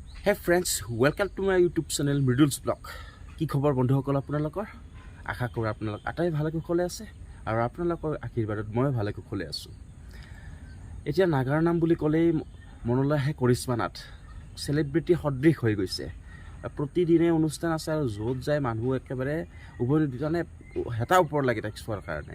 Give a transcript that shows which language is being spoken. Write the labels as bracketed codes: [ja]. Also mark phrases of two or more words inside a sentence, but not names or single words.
[en] Hey friends, welcome to my YouTube channel Mridul's Blog. [as] কি খবৰ বন্ধুসকল আপোনালোকৰ আশা কৰোঁ আপোনালোক আটাই ভালে কুশলে আছে আৰু আপোনালোকৰ আশীৰ্বাদত মই ভালে কুশলে আছো। এতিয়া নাগাৰ নাম বুলি ক'লেই মনলৈ আহে কৰিশ্মা নাথ সেলিব্ৰিটি সদৃশ হৈ গৈছে। প্ৰতিদিনে অনুষ্ঠান আছে আৰু য'ত যায় মানুহ একেবাৰে উভয়নিদিজনে হেতা ওপৰ লাগি তাক চোৱাৰ কাৰণে।